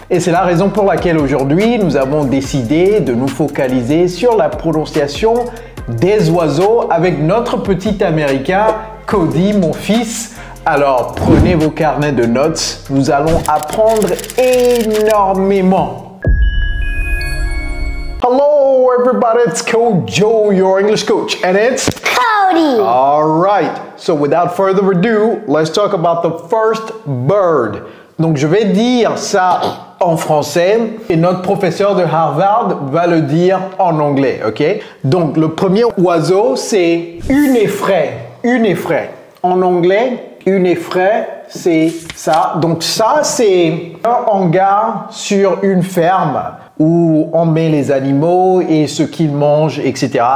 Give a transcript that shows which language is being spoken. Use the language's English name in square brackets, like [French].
[French] Et c'est la raison pour laquelle aujourd'hui, nous avons décidé de nous focaliser sur la prononciation des oiseaux avec notre petit Américain, Cody, mon fils. Alors, prenez vos carnets de notes, nous allons apprendre énormément. [English] Hello everybody, it's Coach Joe, your English coach, and it's Cody. All right, so without further ado, let's talk about the first bird. [French] Donc je vais dire ça en français et notre professeur de Harvard va le dire en anglais, ok? Donc le premier oiseau c'est une effraie, une effraie. En anglais, une effraie c'est ça. Donc ça c'est un hangar sur une ferme où on met les animaux et ce qu'ils mangent, etc.